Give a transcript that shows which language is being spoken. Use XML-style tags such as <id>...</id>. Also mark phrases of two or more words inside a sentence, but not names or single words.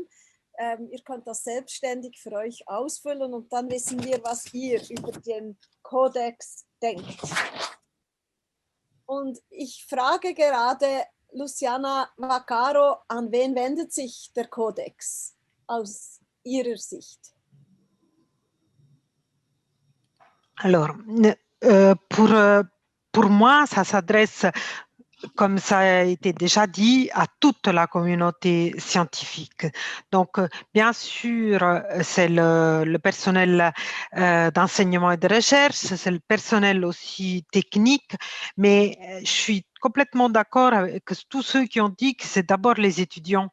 <de>Ihr könnt das selbstständig für euch ausfüllen und dann wissen wir, was ihr über den Kodex denkt. Und ich frage gerade Luciana Vaccaro, an wen wendet sich der Kodex aus Ihrer Sicht?</de> <fr>Alors, pour moi, ça s'adresse, comme ça a été déjà dit, à toute la communauté scientifique. Donc, bien sûr, c'est le personnel d'enseignement et de recherche, c'est le personnel aussi technique, mais je suis complètement d'accord avec tous ceux qui ont dit que c'est d'abord les étudiants.</fr>